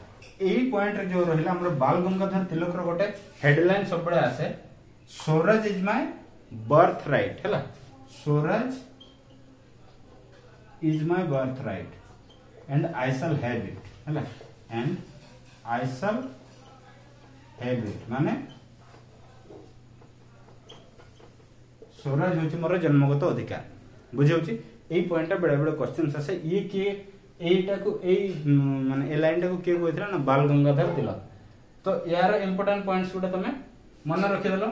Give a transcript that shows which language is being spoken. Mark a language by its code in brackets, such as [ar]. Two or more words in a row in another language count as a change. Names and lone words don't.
[or] ଏଇ ପଏଣ୍ଟ ରେ ଜୋ ରହିଲା ହମର ବାଳ ଗଙ୍ଗାଧର ତିଲକ ରୋ ଗୋଟେ ହେଡଲାଇନ ସବ ବଡେ ଆସେ ସ୍ୱରାଜ [en] is my birth right [or] है। [en] Swaraj is my birth right and I shall have it है and I shall have it [or] ମାନେ ସ୍ୱରାଜ ହଉଚି ମୋର ଜନ୍ମଗତ ଅଧିକାର ବୁଝେ। ଏଇ ପଏଣ୍ଟ ବେଳେ ବେଳେ କ୍ୱେଶ୍ଚନ ଆସେ ଯେ କିଏ ଏଟା କୁ ଏଇ ମାନେ ଏ ଲାଇନ ଟା କୁ କେ କହିଥିଲା ନା ବାଳ ଗଙ୍ଗାଧର ତିଲକ। ତୋ ୟାର [en] important points [or] ଗୁଡ଼ା ତମେ ମନ ରଖି ଦେଲ।